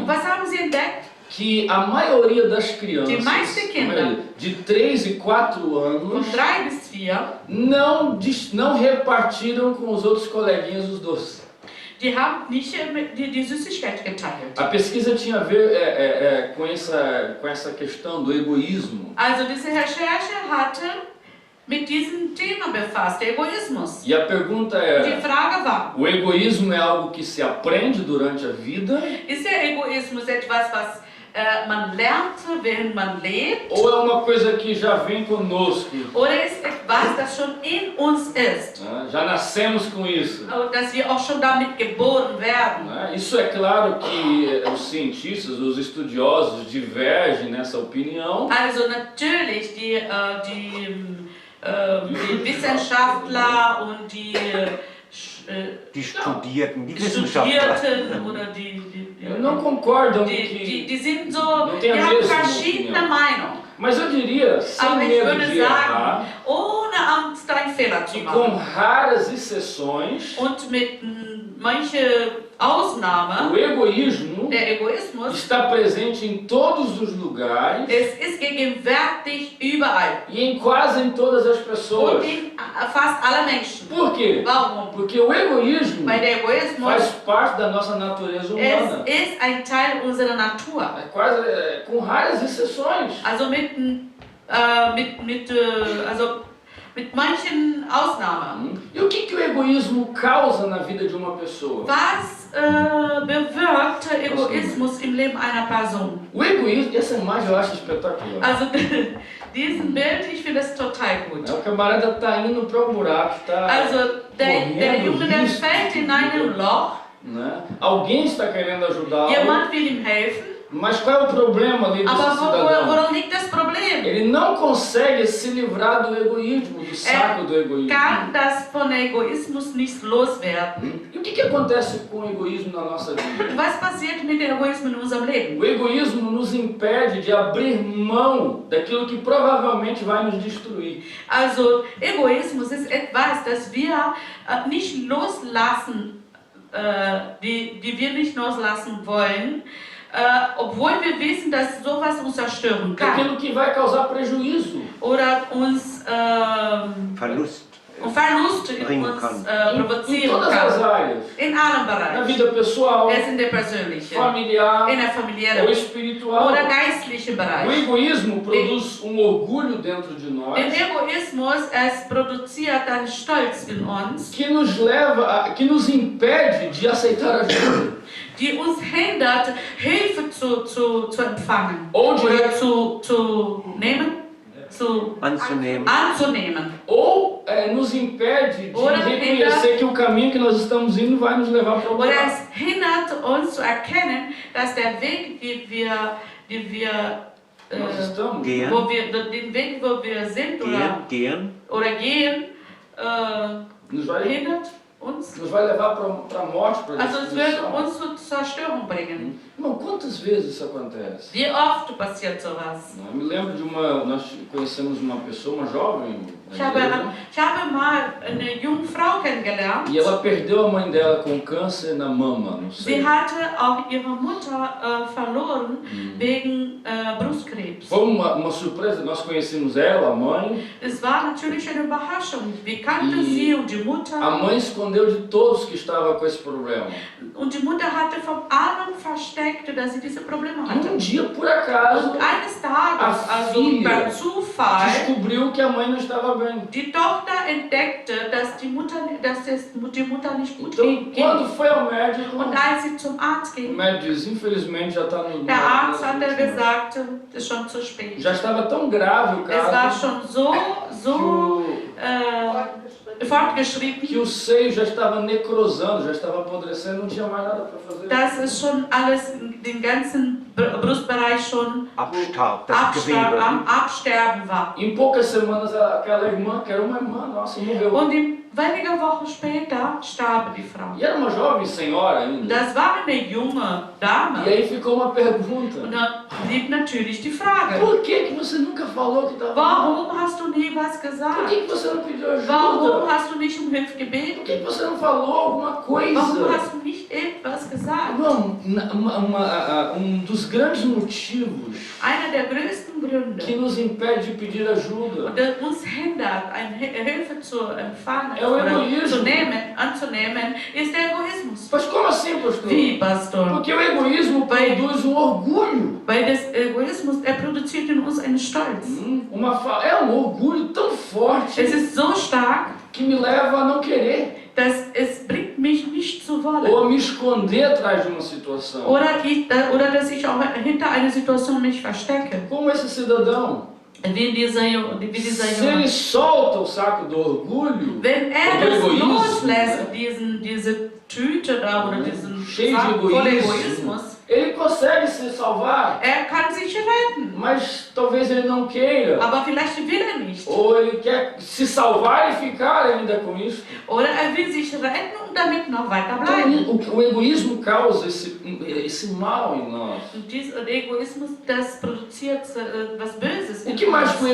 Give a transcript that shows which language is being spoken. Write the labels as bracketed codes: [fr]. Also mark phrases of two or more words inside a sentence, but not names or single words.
[de] Und was haben sie entdeckt? [pt] Que a maioria das crianças [de] Die meisten Kinder [pt] de 3 e 4 [de] von [pt] anos [de] 3 bis 4, [pt] não repartiram com os outros coleguinhas os doces. [de] die haben nicht die Süßigkeit geteilt. [pt] A pesquisa tinha a ver com essa questão do egoísmo. [de] Also diese Recherche hatte mit diesem Thema befasst, der Egoismus. [pt] E a pergunta [de] Die [pt] é: [de] Frage war, [pt] o egoísmo é algo que se aprende durante a vida? [de] ist der Egoismus etwas, was man lernt, während man lebt? [pt] Ou é uma coisa que já vem conosco? [de] Oder ist etwas, das schon in uns ist? [pt] Né? Já nascemos com isso. [de] Dass wir auch schon damit geboren werden. [pt] Né? Isso é claro que os cientistas, os estudiosos divergem nessa opinião. [de] Also natürlich, die Wissenschaftler und die Studierten, die Wissenschaftler. Studierten oder [pt] Não concordam [de] die sind so, [pt] Não tem [de] die [pt] a [de] haben [pt] mesma [de] verschiedene [pt] opinião. [de] Meinungen. [pt] Mas eu diria, sem [de] Aber ich [pt] medo [de] würde [pt] de errar, [de] sagen, ohne Angst einen Fehler zu [pt] e com [de] machen [pt] raras exceções, [de] und mit manche Ausnahme, [pt] o egoísmo [de] der Egoismus, [pt] está presente em todos os lugares [de] es ist gegenwärtig überall [pt] e em quase todas as [de] und [pt] pessoas. [de] in fast alle Menschen. [pt] Por quê? [de] Warum? [pt] Porque o egoísmo [de] Weil der Egoismus, [pt] faz parte da nossa natureza humana. [de] es ist ein Teil unserer Natur. [pt] Com raras exceções. [de] Also mit manchen Ausnahmen. [pt] E o que o egoísmo causa na vida de uma pessoa? [de] Was bewirkt Egoismus im Leben einer Person? [pt] O egoísmo, essa imagem eu acho espetacular. [de] Also diesen Bild, ich finde das total gut. [pt] O camarada está indo para um buraco, está [de] Also der Junge, der [pt] risco, [de] fällt in einem Loch, [pt] né? Alguém está querendo ajudá-lo, [de] jemand will ihm helfen, [pt] mas qual é o problema ali desse [de] aber [pt] cidadão? [de] woran liegt das Problem? [pt] Ele não consegue se livrar do egoísmo, do saco do egoísmo. [de] Kann das von Egoismus nicht loswerden? [pt] E o que acontece com o egoísmo na nossa vida? [de] Was passiert mit dem Egoismus in unserem Leben? [pt] O egoísmo nos impede de abrir mão daquilo que provavelmente vai nos destruir. [de] Also Egoismus ist etwas, das wir nicht loslassen, die wir nicht loslassen wollen, obwohl wir wissen, dass sowas uns zerstören kann [pt] Aquilo que vai causar prejuízo. [de] oder uns Verlust. Verlust Bringen uns kann. [pt] Em [de] provozieren [pt] todas as [de] kann. [pt] áreas. [de] In allen [pt] Na [de] Bereichen. [pt] vida pessoal, [de] Es in der persönlichen, [pt] familiar [de] in der [pt] ou [de] familiären [pt] espiritual. [de] oder geistlichen [pt] O [de] Bereich. [pt] egoísmo produz orgulho dentro de nós [de] Der Egoismus, es produziert einen Stolz in uns, [pt] que nos impede de aceitar ajuda. [de] die uns hindert, Hilfe zu empfangen [pt] Ou de, [de] oder zu nehmen, anzunehmen. [pt] ou nos impede de [de] Oder [pt] reconhecer que o caminho que nós estamos indo vai nos levar para o [de] Oder [pt] buraco. [de] es hindert uns zu erkennen, dass der Weg, den [pt] Nós estamos. [de] Gehen. den Weg, wo wir sind Gehen. oder gehen, [pt] Nos vai [de] hindert uns. [pt] Nos vai levar para a morte, para a [de] Also es wird [pt] destruição. [de] uns zur Zerstörung bringen. [pt] Irmão, quantas vezes isso acontece? [de] Wie oft passiert sowas? [pt] Eu me lembro nós conhecemos uma pessoa, uma jovem, [de] Ich habe mal eine junge Frau kennengelernt. [pt] E ela perdeu a mãe dela com câncer na mama, não sei. [de] Sie hatte auch ihre Mutter verloren wegen Brustkrebs. [pt] Foi uma surpresa, nós conhecemos ela, a mãe. [de] Es war natürlich eine Überraschung. Wir kannten sie und die Mutter. [pt] A mãe escondeu de todos que estavam com esse problema. [de] Und die Mutter hatte von allen versteckt, dass sie diese Probleme hatte. [pt] Dia, por acaso, [de] Und eines Tages, also [pt] filha [de] beim Zufall, [pt] descobriu que a mãe não estava bem. [de] die Tochter entdeckte, dass die Mutter nicht gut [pt] Então, [de] ging. [pt] quando foi ao médico, [de] Und als sie zum Arzt [pt] o [de] ging, [pt] médico disse, infelizmente já está no... [de] der Arzt hat gesagt, es ist schon zu spät. [pt] Já estava tão grave o [de] Es war [pt] caso [de] schon so fortgeschritten, [pt] que o seio já estava necrosando, já estava apodrecendo, não tinha mais nada para fazer. [de] dass es schon alles, den ganzen Brustbereich schon Abstarb, das Gewebe. am Absterben war. [pt] Em poucas semanas, aquela irmã, que era uma irmã nossa, morreu. [de] Und wenige Wochen später starb die Frau. [pt] E era uma jovem senhora [de] Und [pt] ainda. [de] das war eine junge Dame. [pt] E aí ficou uma pergunta. [de] Und dann blieb natürlich die Frage, [pt] Por que você nunca falou que estava mal? [de] warum hast du nie was [pt] Por [de] gesagt? [pt] que você não pediu [de] Warum [pt] ajuda? [de] hast du nicht um Hilfe [pt] Por [de] gebeten? [pt] que você não falou alguma coisa? [de] Warum hast du nicht etwas gesagt? [pt] Irmão, dos grandes motivos [de] Einer der größten Gründe, [pt] que nos impede de pedir ajuda [de] der uns hindert, eine Hilfe zu empfangen [pt] É o [de] oder [pt] egoísmo. [de] anzunehmen, ist der Egoismus. [pt] Mas como assim, pastor? [de] Wie, Pastor? [pt] Porque o egoísmo produz orgulho. [de] Weil der Egoismus, er produziert in uns einen Stolz. [pt] É um orgulho tão forte [de] Es ist so stark, [pt] que me leva a não querer [de] dass es bringt mich nicht zu wollen. [pt] ou a me esconder atrás de uma situação. [de] Oder dass ich auch hinter einer Situation mich verstecke. [pt] Como esse cidadão, [de] Wie dieser [pt] se [de] Junge. [pt] ele solta o saco do orgulho, [de] Wenn er [pt] do [de] das [pt] egoísmo, [de] loslässt, diese Tüte da oder diesen [pt] cheio de [de] Sack voller [pt] egoísmo, [de] Egoismus, [pt] ele consegue se salvar, [de] er kann sich retten. [pt] mas talvez ele não queira. [de] Aber vielleicht will er nicht. [pt] Ou ele quer se salvar e ficar ainda com isso. [de] Oder er will sich retten und damit noch weiter bleiben. [pt] Então, o egoísmo causa esse mal em nós. [de] Und dieser Egoismus, das produziert was Böses. [pt] O [de] in [pt] que mais [de] uns.